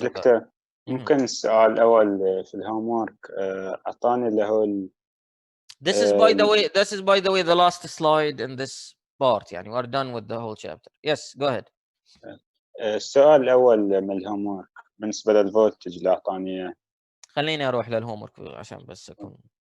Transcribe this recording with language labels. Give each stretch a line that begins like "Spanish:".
Arabic: دكتور ممكن السؤال الأول في الهومورك أعطاني اللي هو
English: This is by the way the last slide in this part. يعني we're done with the whole chapter. Yes, go ahead.
Arabic: السؤال الأول من الهومورك بالنسبة للفولتج اللي أعطاني إياه. خليني أروح للهومورك عشان بس أكون.